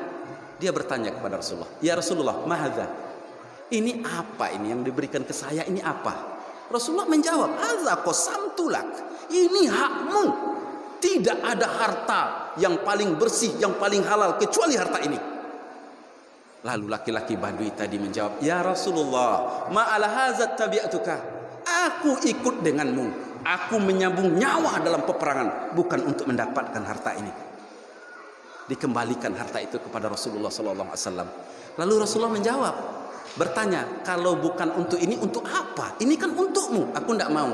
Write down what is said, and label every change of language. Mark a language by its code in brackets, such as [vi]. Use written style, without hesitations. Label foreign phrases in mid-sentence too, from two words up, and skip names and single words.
[id] Dia bertanya kepada Rasulullah, [ar] "يا رسول الله، ما هذا? [id] Ini apa ini yang diberikan ke saya? Ini apa?" Rasulullah menjawab, [ar] "هذا قسمت لك." [id] Ini hakmu. Tidak ada harta yang paling bersih, yang paling halal kecuali harta ini. Lalu laki-laki Badui tadi menjawab, [ar] "يا رسول الله, ما على هذا تبعتك." [id] Aku ikut denganmu. Aku menyambung nyawa dalam peperangan, bukan untuk mendapatkan harta ini. Dikembalikan harta itu kepada Rasulullah [ar] صلى الله عليه وسلم. [id] Lalu Rasulullah menjawab, bertanya, "Kalau bukan untuk ini, untuk apa? Ini kan untukmu. Aku tidak mau."